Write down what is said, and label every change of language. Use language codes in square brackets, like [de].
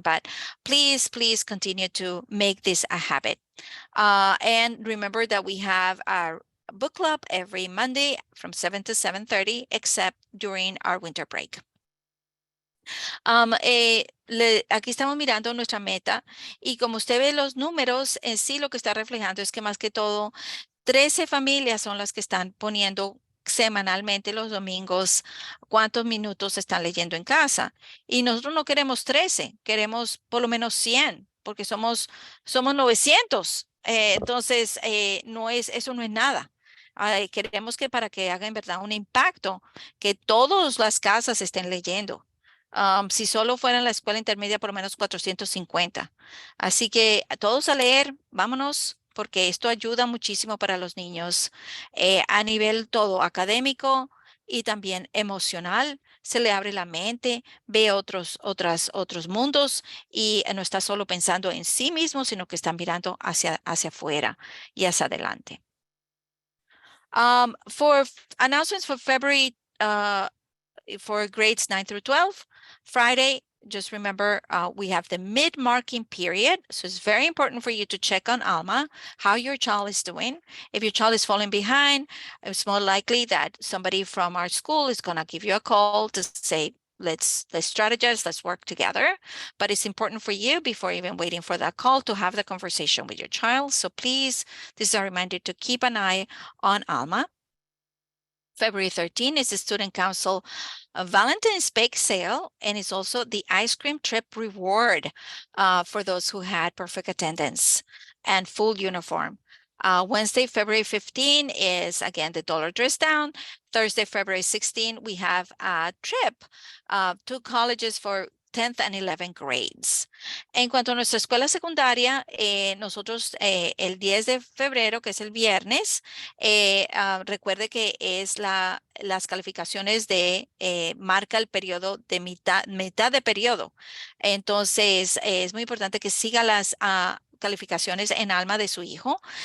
[en] But please continue to make this a habit. And remember that we have our book club every Monday from 7 to 7:30, except during our winter break. [es] Aquí estamos mirando nuestra meta, y como usted ve los números, en sí lo que está reflejando es que más que todo 13 familias son las que están poniendo semanalmente los domingos cuántos minutos están leyendo en casa. Y nosotros no queremos 13, queremos por lo menos 100, porque somos 900. Entonces, eso no es nada. Queremos que para que haga en verdad un impacto, que todas las casas estén leyendo. Si solo fuera en la escuela intermedia, por lo menos 450. Así que todos a leer, vámonos, porque esto ayuda muchísimo para los niños a nivel todo académico y también emocional. Se le abre la mente, ve otros mundos, y no está solo pensando en sí mismo, sino que está mirando hacia afuera y hacia adelante. [en] For announcements for February, for grades 9 through 12, Friday, just remember we have the mid-marking period. So it's very important for you to check on Alma, how your child is doing. If your child is falling behind, it's more likely that somebody from our school is going to give you a call to say, let's strategize, let's work together. But it's important for you, before even waiting for that call, to have the conversation with your child. So please, this is a reminder to keep an eye on Alma. February 13 is the Student Council Valentine's Bake Sale, and it's also the ice cream trip reward for those who had perfect attendance and full uniform. Wednesday, February 15 is, again, the dollar dress down. Thursday, February 16, we have a trip to colleges for 10th and 11th grades. [es] En cuanto a nuestra escuela secundaria, nosotros el 10 de febrero, que es el viernes, recuerde que es las calificaciones de marca el periodo de mitad de periodo. Entonces, es muy importante que siga las calificaciones en alma de su hijo.